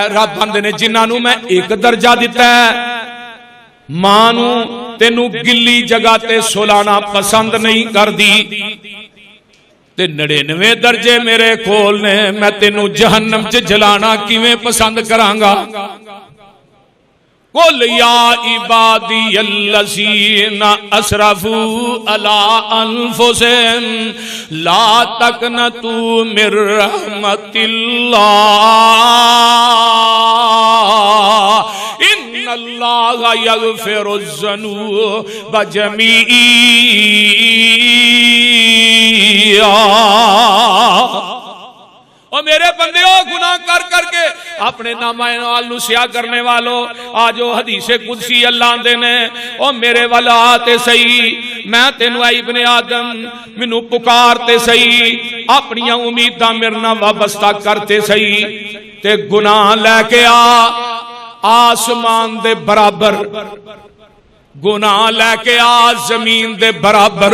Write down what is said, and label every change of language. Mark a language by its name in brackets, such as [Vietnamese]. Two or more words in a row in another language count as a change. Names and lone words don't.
[Punjabi] رب آندے نے جنہاں نوں میں اک درجہ دتا ہے، ماں نوں تینوں گلی جگہ تے سلانا پسند نہیں کردی، تے 99 درجے میرے کول نے، میں تینوں جہنم چ جلانا کیویں پسند کراں گا. [Arabic] قل يا عبادي الذين أسرفوا على أنفسهم لا تقنطوا من رحمة الله إن الله يغفر الذنوب جميعا. [Punjabi] اور میرے بندے گناہ کر کرکے اپنے نامہ نال سیاہ کرنے والوں، آج حدیث قدسی اللہ دے نے، اور میرے والا آتے سہی، میں تینوں ابن آدم مینوں پکارتے سہی، اپنی امیداں میرے نال وابستہ کرتے سہی، تے گناہ لے کے آسمان دے برابر، گناہ لے کے زمین دے برابر.